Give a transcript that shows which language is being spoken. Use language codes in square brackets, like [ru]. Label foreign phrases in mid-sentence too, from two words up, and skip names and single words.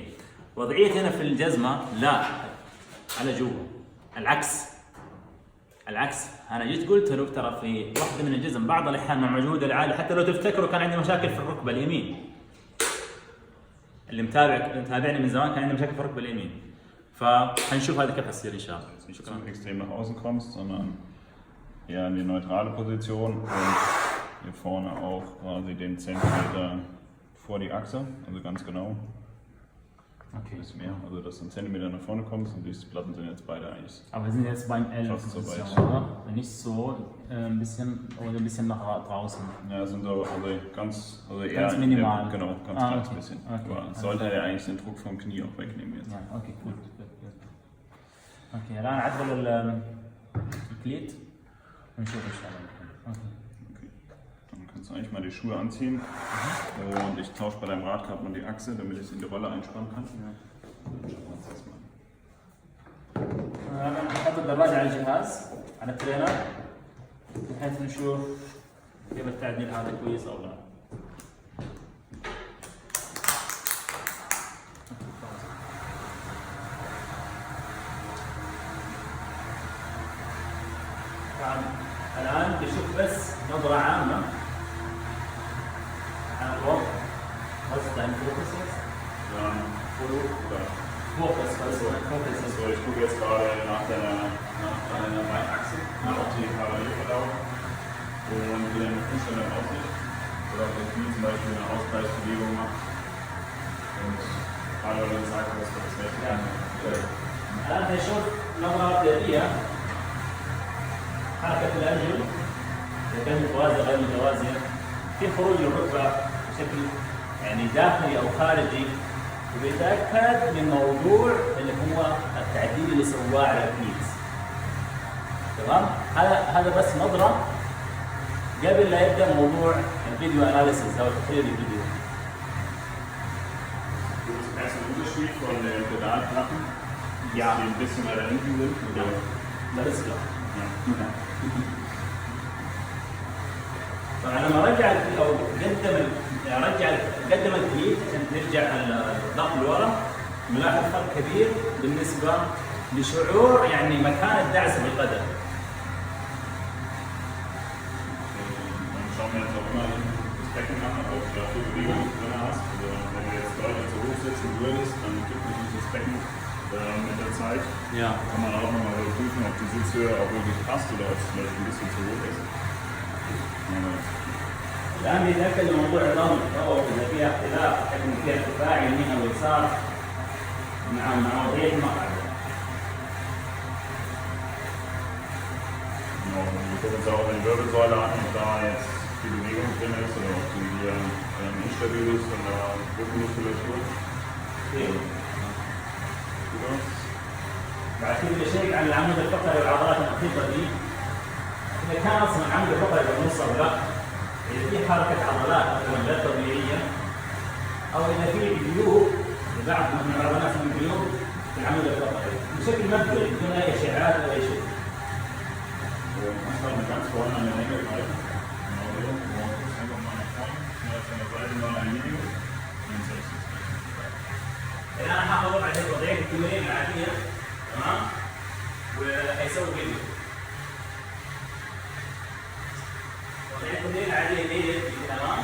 [ar] وضعيتي هنا في الجزمه لا على جوا، العكس. انا جيت قلت له ترى في واحده من الجزم بعض الاحيان مع مجهود العالي، حتى لو تفتكروا كان عندي مشاكل في الركبه اليمين. اللي متابعني من زمان كان عندي مشاكل في الركبه اليمين. فهنشوف هذا كيف حتصير ان شاء الله. [de] Nicht zu extrem nach außen kommst, sondern eher in die neutrale Position und hier vorne auch quasi den Zentimeter vor die Achse, also ganz genau. Okay. Ein bisschen mehr, also dass du einen Zentimeter nach vorne kommst und diese Platten sind jetzt beide eigentlich. Aber wir sind jetzt beim L, Fast so weit. oder? Nicht so ein bisschen nach draußen. Ja, sind so also eher ganz minimal. Genau, ganz okay. kleines bisschen. Okay. Aber sollte ja eigentlich den Druck vom Knie auch wegnehmen jetzt. Ja, okay, gut. [ar] Okay, الآن عدل الكليت ونشوف إن شاء الله. [de] Okay. Dann kannst du eigentlich mal die Schuhe anziehen und ich tausche bei deinem Radkappen mal die Achse, damit ich es in die Rolle einspannen kann. [ar] نحط الدراجة على الجهاز على الترينر بحيث نشوف كيف التعديل هذا كويس أو لا. الآن بشوف بس نظرة عامة عن الوضع. [de] Was ist dein Fokus jetzt? Ja, Fokus. Also ich gucke jetzt gerade nach deiner Beinachse, ob die parallel verlaufen und wie deine Fußstellung aussieht. Oder ob das Knie zum Beispiel eine Ausgleichsbewegung macht. Und gerade weil du gesagt hast, dass das nicht kann. [ar] الآن هنشوف نظرة مبدئية حركة الأرجل إذا كانت متوازية غير متوازية، في خروج الركبة بشكل يعني داخلي أو خارجي، وبيتأكد من موضوع اللي هو التعديل اللي سواه على الكنيز. تمام؟ هذا بس نظرة قبل لا يبدأ موضوع [en] video analysis [ar] أو تحليل الفيديو. [de] Erst ein Unterschied von den Pedalplatten, die ein bisschen weiter hinten sind. Ja, das ist klar. [ar] طبعا لما رجع او قدم الكليت عشان نرجع الضغط لورا، نلاحظ فرق كبير بالنسبه لشعور يعني مكان الدعسه في القدم. [de] Schauen wir jetzt auch immer das Becken an, ob du dafür Bewegung drin hast. Also wenn du jetzt deutlich zu hoch sitzen würdest, dann gibt natürlich das Becken mit der Zeit. Ja. Kann man auch nochmal prüfen, ob die Sitzhöhe auch wirklich passt oder ob es vielleicht ein bisschen zu hoch ist. [ar] الآن بيتأكد من موضوع الضغط أو إذا فيها اختلاف حجم فيها ارتفاع يمين أو يسار مع وضعية المقعد. [de] Genau, wir gucken uns auch die Wirbelsäule an, ob da jetzt die Bewegung drin ist oder ob die instabil ist und da Rückenmuskulatur. [ar] بعد كده بشيك على العمود الفقري والعضلات الخفيفة دي، إذا كان أصلا العمود الفقري بالنص أو لا، إذا في حركة عضلات مثلا غير طبيعية، أو إذا في جيوب لبعض من العضلات من الجيوب في العمود الفقري بشكل مبدئي بدون أي إشعاعات أو أي شيء. [de] Einfach mal ganz vorne an der Länge greifen. Genau so. Einfach mal nach vorne. Auf der Seite mal ein Video. [ar] الآن هاخذ وضع وضعية التمرين العادية، تمام؟ وهيسوي فيديو. وضعية التمرين العادية اللي هي تمام؟